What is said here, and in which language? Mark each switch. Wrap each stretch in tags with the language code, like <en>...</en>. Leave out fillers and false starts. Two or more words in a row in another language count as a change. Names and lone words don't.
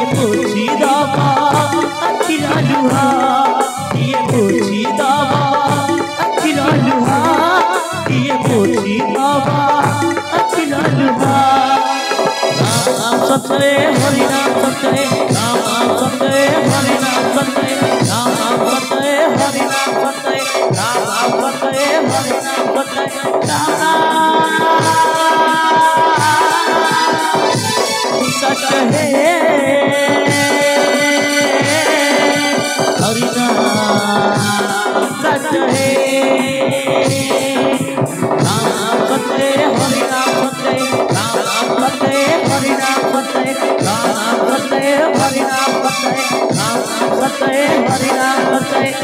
<as>বুঝি দব আখির লুহা কিয়ে বুঝি দব আখির লুহা কিয়ে বুঝি দব আখির লুহা নাম সত্যে হরি নাম সত্যে নাম সত্যে হরি নাম সত্যে নাম সত্যে হরি নাম সত্যে নাম সত্যে হরি নাম সত্যে</as> <hi>सच है हरि नाम सच है नाम सत्य हरि नाम सत्य नाम सत्य हरि नाम सत्य नाम सत्य हरि नाम सत्य नाम सत्य हरि नाम सत्य</hi>